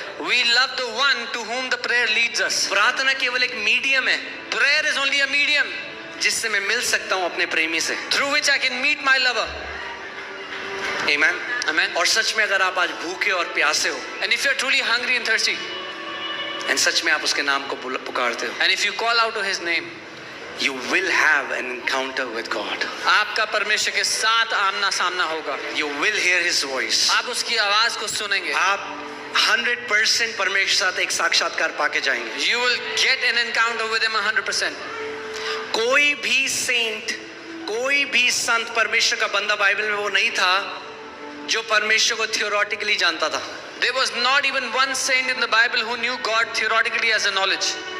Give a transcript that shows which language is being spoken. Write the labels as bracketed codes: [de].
[en] We love the one to whom the prayer leads us. [hi] प्रार्थना केवल एक medium है [en] Prayer is only a medium [hi] जिससे मैं मिल सकता हूँ अपने प्रेमी से। [en] through which I can meet my lover. [hi] आमीन। [en] Amen. [hi] और सच में अगर आप आज भूखे और प्यासे हो [en] And if you're truly hungry and thirsty, [hi] और सच में आप उसके नाम को पुकारते हो, [en] and if you call out to his name, you will have an encounter with God. [hi] आपका परमेश्वर के साथ आमना सामना होगा। [en] You will hear his voice. [hi] आप उसकी आवाज को सुनेंगे। आप 100% परमेश्वर के साथ एक साक्षात्कार पाके जाएंगे। [en] You will get an encounter with him 100%. [hi] कोई भी सेंट, कोई भी संत परमेश्वर का बंदा बाइबल में वो नहीं था जो परमेश्वर को थियोरेटिकली जानता था। [en] There was not even one saint in the Bible who knew God theoretically as a knowledge.